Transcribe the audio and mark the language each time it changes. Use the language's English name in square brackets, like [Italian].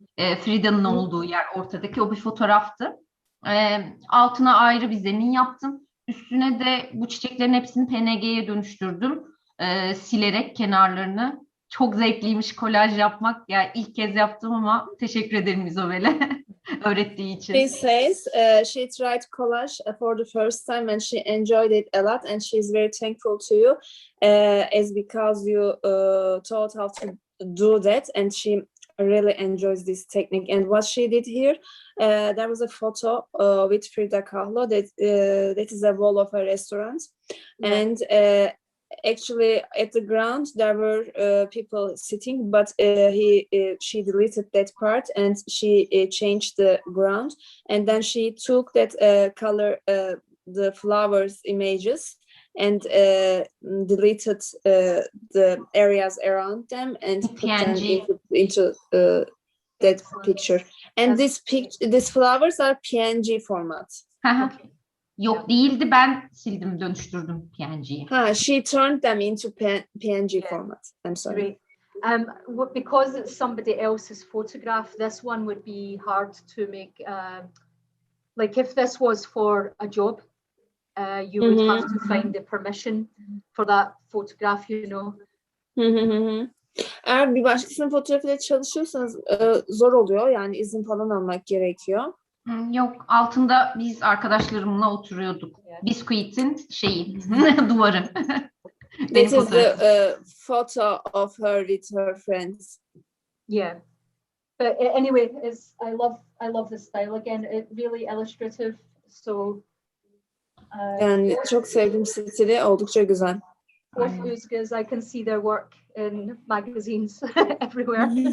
[Turkish] Frida'nın olduğu yer ortadaki o bir fotoğraftı. Altına ayrı bir zemin yaptım. Üstüne de bu çiçeklerin hepsini PNG'ye dönüştürdüm. Silerek kenarlarını. Çok zevkliymiş kolaj yapmak. Yani ilk kez yaptım ama teşekkür ederim İzabel'e öğrettiği için. [English] She says she tried collage for the first time and she enjoyed it a lot and she's very thankful to you as because you taught how to do that and she really enjoys this technique. And what she did here, there was a photo with Frida Kahlo that is a wall of a restaurant. Yeah. And actually at the ground there were people sitting, but she deleted that part and she changed the ground, and then she took that color, the flowers images, and deleted the areas around them and put them into that picture. And these flowers are PNG format. Okay. [Turkish] Yok değildi, ben sildim, dönüştürdüm PNG'ye. [English] She turned them into PNG format. I'm sorry. Great. Because it's somebody else's photograph, this one would be hard to make. Like if this was for a job, you would have to find the permission for that photograph, you know. [Turkish] Eğer bir başkasının fotoğrafıyla çalışıyorsanız zor oluyor. Yani izin falan almak gerekiyor. Yok, altında biz arkadaşlarımla oturuyorduk. Biskuit'in duvarı. [English] This is the photo of her with her friends. Yeah. But anyway, I love the style again. It really illustrative. So [Turkish] Yani çok sevdiğim stili, oldukça güzel. [English] both Uzgas, I can see their work in magazines everywhere.